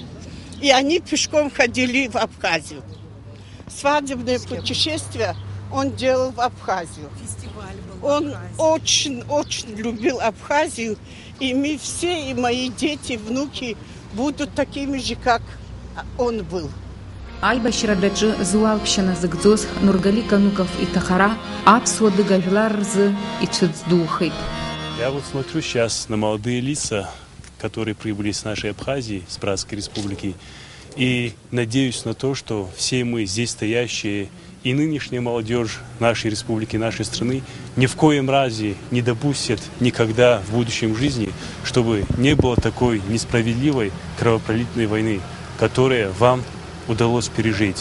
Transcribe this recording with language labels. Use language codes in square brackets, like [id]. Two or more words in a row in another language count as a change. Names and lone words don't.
[ru] И они пешком ходили в Абхазию. Свадебное путешествие он делал в Абхазию. Он очень любил Абхазию. И мы все, и мои дети, внуки будут такими же, как он был. [ab] Айбаширададжы зуалпщина зыгдзос Нургали Кануков и Тахара апсуады гавиларзы и цудздухайт. [ru] Я вот смотрю сейчас на молодые лица, которые прибыли с нашей Абхазии, с Братской Республики, и надеюсь на то, что все мы здесь стоящие и нынешняя молодежь нашей республики, нашей страны ни в коем разе не допустят никогда в будущем жизни, чтобы не было такой несправедливой кровопролитной войны, которая вам удалось пережить.